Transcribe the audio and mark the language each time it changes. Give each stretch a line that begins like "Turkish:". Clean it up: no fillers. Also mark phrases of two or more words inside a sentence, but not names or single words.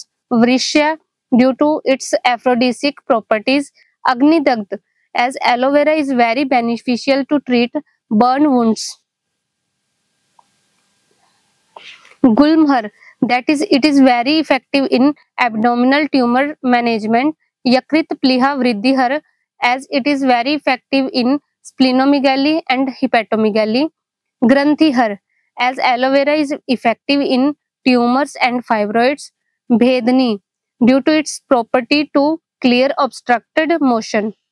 English: Vrishya, due to its aphrodisiac properties. Agnidagd, as aloe vera is very beneficial to treat burn wounds. Gulmhar, that is, it is very effective in abdominal tumor management.
Sanskrit: यकृत् प्लीहा वृद्धिहर,
English: as it is very effective in splenomegaly and hepatomegaly. Granthihar, as aloe vera is effective in tumors and fibroids. Bhedni, due to its property to clear obstructed motion.